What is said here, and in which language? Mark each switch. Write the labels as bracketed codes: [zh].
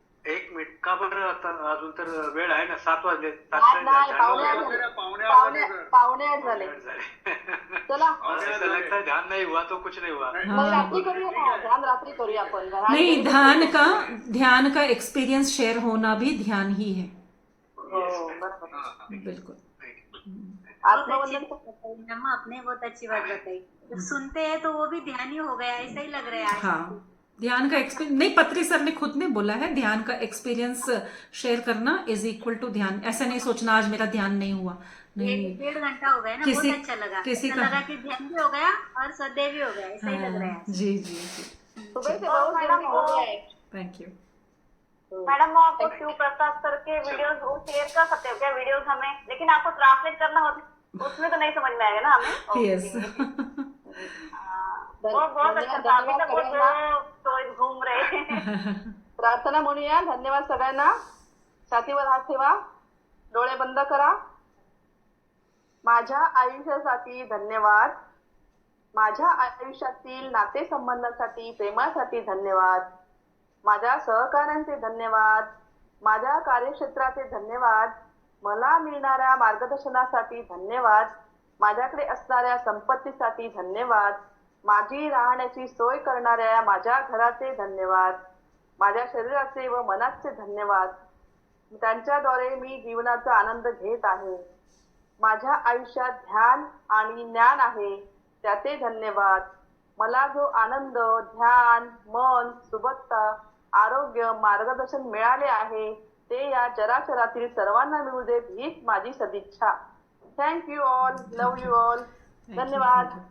[mr] 1 minute का बरं आता अजून तर वेळ आहे ना 7 वाजले. नाही, पावणे आठ झाले, पावणे आठ झाले। चला [hi] ऐसा लगता है ध्यान नहीं हुआ तो कुछ नहीं हुआ. [mr] मग रात्री करूया ना, ध्यान रात्री करूया आपण। [hi] नहीं, ध्यान का एक्सपीरियंस शेयर होना भी ध्यान ही है। [mr] हो बरोबर, [hi] बिल्कुल। आत्मवंदन मम्मा आपने बहुत अच्छी बात बताई, जब सुनते हैं तो वो भी ध्यान ही हो गया, ऐसा ही लग रहा है आज। हाँ, ध्यान का एक्सपीरियंस नहीं, पत्री सर ने खुद ने बोला है, ध्यान का एक्सपीरियंस शेयर करना [en] is equal to [hi] ध्यान। ऐसा नहीं सोचना आज मेरा ध्यान नहीं हुआ, नहीं। 1.5 घंटा हो गया ना, बहुत अच्छा लगा। किसी ऐसा लगा कि ध्यान भी हो गया और श्रद्धेय भी हो गया, ऐसा ही लग रहा है हाँ, आज। जी जी जी, सुबह से बहुत जल्दी हो गया है। [en] Thank you. [hi] मैडम वो आपको शिव प्रसाद सर के वीडियोस वो शेयर कर सकते हो क्या, वीडियोस हमें, लेकिन आपको ट्रांसलेट करना हो उसमें तो नहीं समझ में आएगा ना हमें। [en] Yes. [hi] वो बहुत अच्छा था, अभी तक वो तो घूम रहे हैं। [mr] प्रार्थना म्हणूया। धन्यवाद सगळ्यांना। छातीवर हात ठेवा, डोळे बंद करा। माझ्या आयुष्यासाठी धन्यवाद, माझ्या आयुष्यातील नातेसंबंधांसाठी, प्रेमासाठी धन्यवाद, माझ्या सहकाऱ्यांचे धन्यवाद, माझ्या कार्यक्षेत्राचे धन्यवाद, मला मिळणाऱ्या मार्गदर्शनासाठी धन्यवाद, माझ्याकडे असणाऱ्या संपत्तीसाठी धन्यवाद, माझी राहण्याची सोय करणाऱ्या माझ्या घराचे धन्यवाद, माझ्या शरीराचे व मनाचे धन्यवाद, त्यांच्याद्वारे मी जीवनाचा आनंद घेत आहे, माझ्या आयुष्यात ध्यान आणि ज्ञान आहे त्याचे धन्यवाद, मला जो आनंद, ध्यान, मन, सुबत्ता, आरोग्य, मार्गदर्शन मिळाले आहे ते या जराचरातील सर्वांना मिळू दे, हीच माझी सदिच्छा। [en] Thank you all, love you all, धन्यवाद।